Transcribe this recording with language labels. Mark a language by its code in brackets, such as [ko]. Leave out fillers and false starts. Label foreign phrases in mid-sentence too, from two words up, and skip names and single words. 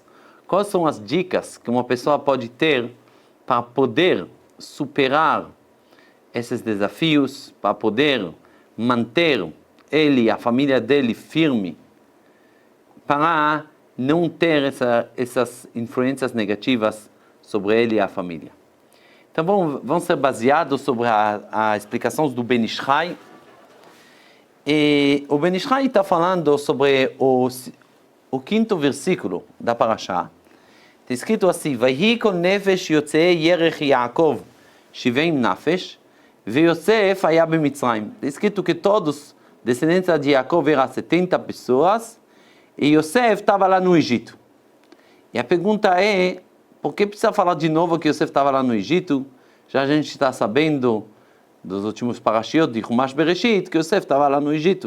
[pt] Quais são as dicas que uma pessoa pode ter para poder superar esses desafios, para poder manter ele e a família dele firme, para não ter essas influências negativas sobre ele e a família? Então vão ser baseados sobre a explicação do Ben Ish Chai. E o Ben Ish Chai está falando sobre o quinto versículo da Parashá. Está escrito assim: [he] ויהי כל נפש יוצאי ירך יעקב שבעים נפש ויוסף היה במצרים. [pt] Está escrito que todos descendentes de Yaakov eram 70 pessoas e Yosef estava lá no Egito. E a pergunta é, por que precisa falar de novo que Yosef estava lá no Egito? Já a gente está sabendo dos últimos parashiot de Chumash Bereshit que Yosef estava lá no Egito.